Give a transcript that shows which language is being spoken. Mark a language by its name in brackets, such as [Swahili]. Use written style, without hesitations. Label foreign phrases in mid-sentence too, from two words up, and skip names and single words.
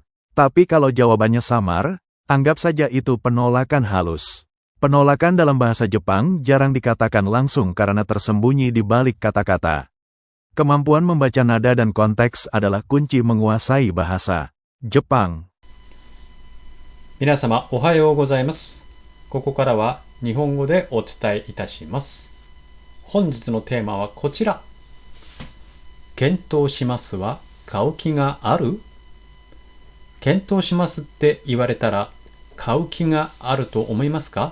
[Indonesian] Tapi kalau jawabannya samar, anggap saja itu penolakan halus. Penolakan dalam bahasa Jepang jarang dikatakan langsung karena tersembunyi di balik kata-kata. Kemampuan membaca nada dan konteks adalah kunci menguasai bahasa Jepang. [Japanese] 皆様おはようございます。ここからは日本語でお伝えいたします。本日のテーマはこちら。検討しますは買う気がある？検討しますって言われたら買う気があると思いますか？